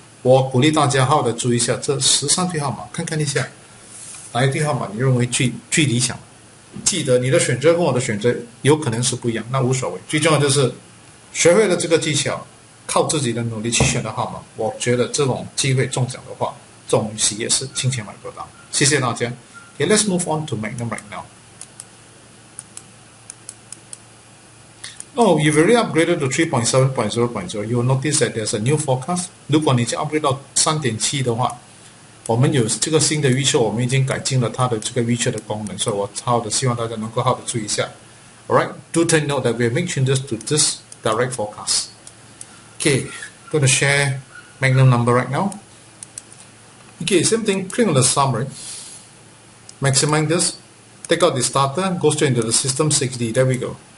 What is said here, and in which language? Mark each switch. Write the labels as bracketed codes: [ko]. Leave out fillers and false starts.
[zh] 我鼓励大家好的注意一下这13对号码，看看一下哪一对号码你认为最理想。记得你的选择跟我的选择有可能是不一样，那无所谓，最重要就是学会了这个技巧，靠自己的努力去选的号码。我觉得这种机会中奖的话，这种喜悦是金钱买不到。谢谢大家。 [en] Okay, let's move on to Magnum right now. Oh, you've already upgraded to 3.7.0.0. You will notice that there's a new forecast. [zh] 如果你已经 upgrade 到 3.7 的话，我们有这个新的预测，我们已经改进了它的这个预测的功能，所以我好的希望大家能够好的注意一下。 [en] Alright, do take note that we have made changes to this direct forecast. Okay, going to share Magnum number right now. Okay, same thing, click on the summary, maximize this, take out the starter, go straight into the system 60, there we go.